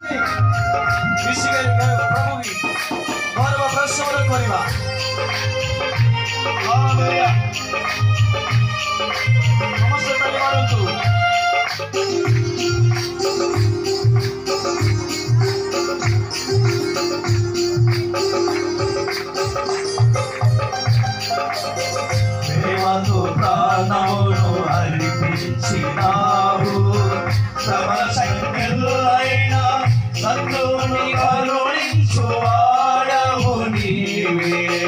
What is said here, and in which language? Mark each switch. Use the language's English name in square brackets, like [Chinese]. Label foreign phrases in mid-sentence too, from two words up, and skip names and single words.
[Odia] କରୁଛନ୍ତି ମିଶିକରି ପ୍ରଭୁ ବି ଗର୍ବ ପ୍ରଶଂସା କରିବା। ହାଲେଲୁୟା। ସମସ୍ତେ ତାଳି ମାରନ୍ତୁ। [Telugu] దేవను ప్రాణమును అర్పించినావు, శ్రమల సంఖ్యలైన శత్రువుని కరుణించువాడవు నీవే.